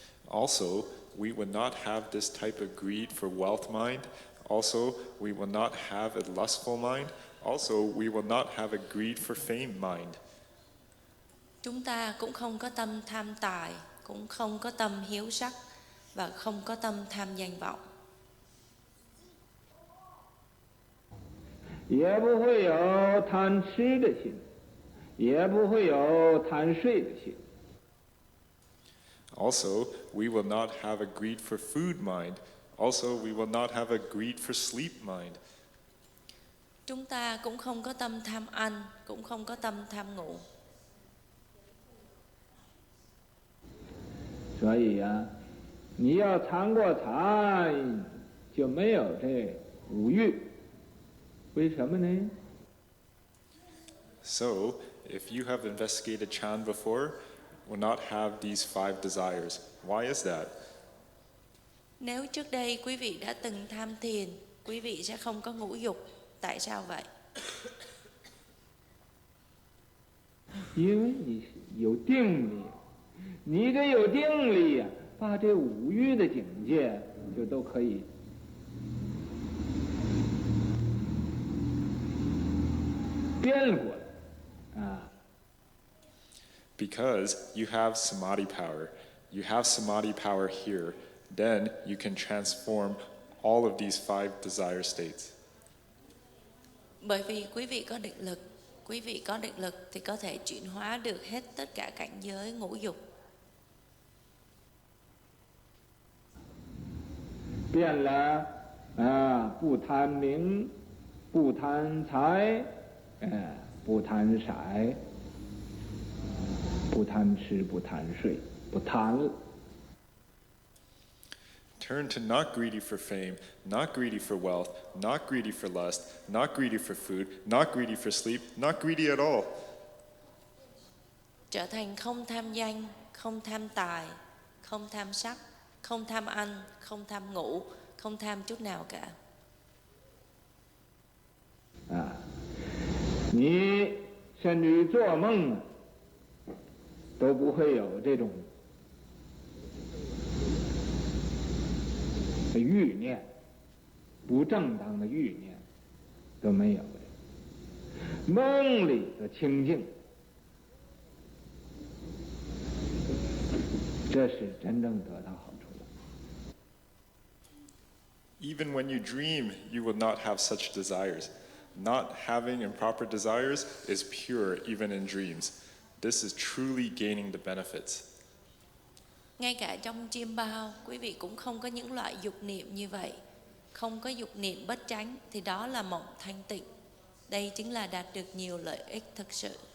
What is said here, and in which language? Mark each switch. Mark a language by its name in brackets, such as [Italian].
[English] Also, we would not have this type of greed for wealth mind. Also, we will not have a lustful mind. Also, we will not have a greed for fame mind. [Vietnamese] Chúng ta cũng không có tâm tham tài, cũng không có tâm hiếu sắc và không có tâm tham danh vọng. [Chinese] 也不会有贪吃的心，也不会有贪睡的心。 [English] Also, we will not have a greed for food mind. Also, we will not have a greed for sleep mind. [Vietnamese] Chúng ta cũng không có tâm tham ăn, cũng không có tâm tham ngủ. [Chinese] 所以呀，你要参过禅，就没有这五欲。为什么呢？ [English] So, if you have investigated Chan before, will not have these 5 desires. Why is that? [Vietnamese] Nếu trước đây quý vị đã từng tham thiền, quý vị sẽ không có ngũ dục. Tại sao vậy? [Chinese] 因为你有定力，你这有定力呀，把这五欲的境界就都可以变过来啊。 [English] Because you have samadhi power. You have samadhi power here. Then you can transform all of these 5 desire states. [Vietnamese] Bởi vì quý vị có định lực. Quý vị có định lực thì có thể chuyển hóa được hết tất cả cảnh giới ngũ dục. [Chinese] 变了啊，不贪名，不贪财，不贪色，不贪吃，不贪睡，不贪了。 [English] Turn to not greedy for fame, not greedy for wealth, not greedy for lust, not greedy for food, not greedy for sleep, not greedy at all. [Vietnamese] Trở thành không tham danh, không tham tài, không tham sắc, không tham ăn, không tham ngủ, không tham chút nào cả. [Chinese] 啊，你甚至于做梦都不会有这种欲念，不正当的欲念都没有的，梦里的清净，这是真正得到好处的。 [English] Even when you dream, you will not have such desires. Not having improper desires is pure even in dreams. This is truly gaining the benefits. [Vietnamese] Ngay cả trong chiêm bao, quý vị cũng không có những loại dục niệm như vậy. Không có dục niệm bất chánh thì đó là mộng thanh tịnh. Đây chính là đạt được nhiều lợi ích thực sự.